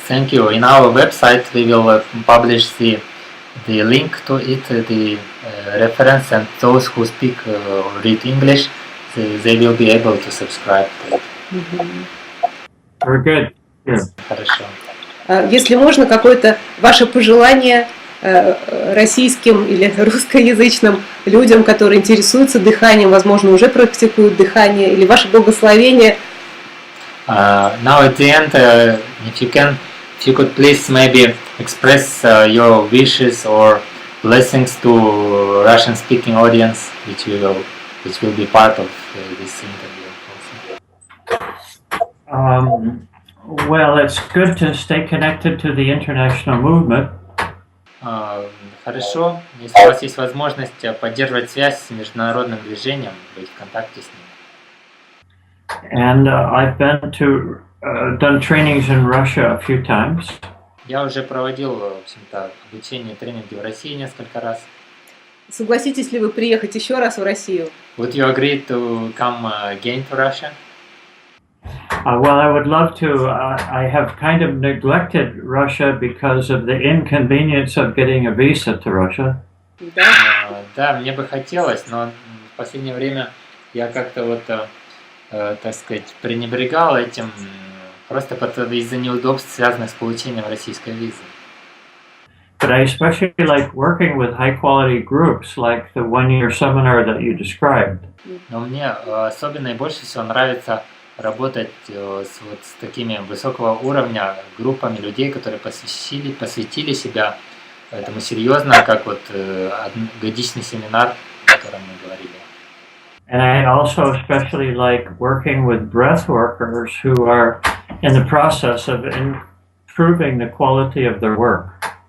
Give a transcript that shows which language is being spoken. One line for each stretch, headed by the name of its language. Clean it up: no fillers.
English: Thank you. In our website we will publish the link to it, the reference, and those who speak or read English, they will be able to subscribe to it. Very good. Yeah.
Russian: Хорошо. Если можно, какое-то ваше пожелание российским или русскоязычным людям, которые интересуются дыханием, возможно, уже практикуют дыхание, или ваше благословение.
English: Now at the end, if you could please maybe express your wishes or blessings to Russian-speaking audience, which will be part of this interview also. Well, it's good to stay connected to the international movement.
Russian: Хорошо, если у вас есть возможность поддерживать связь с международным движением, быть в контакте с ним.
English: And I've been to done trainings in Russia a few times.
Russian: Я уже проводил, в общем-то, обучение, тренинги в России несколько раз. Согласитесь ли вы приехать еще раз в Россию?
English: Would you agree to come again to Russia? Well, I would love to. I have kind of neglected Russia because of the inconvenience of getting a visa to Russia.
Russian: Да. Да, мне бы хотелось, но в последнее время я как-то вот, так сказать, пренебрегал этим просто из-за неудобств, связанных с получением российской визы.
English: But I especially like working with high-quality groups like the one-year seminar that you described.
Russian: Но мне особенно и больше всего нравится работать с такими высокого уровня группами людей, которые посвятили себя этому серьезно, как вот годичный семинар, о котором мы говорили.
English: And I also especially like working with breath workers who are in the process of improving the quality of their work.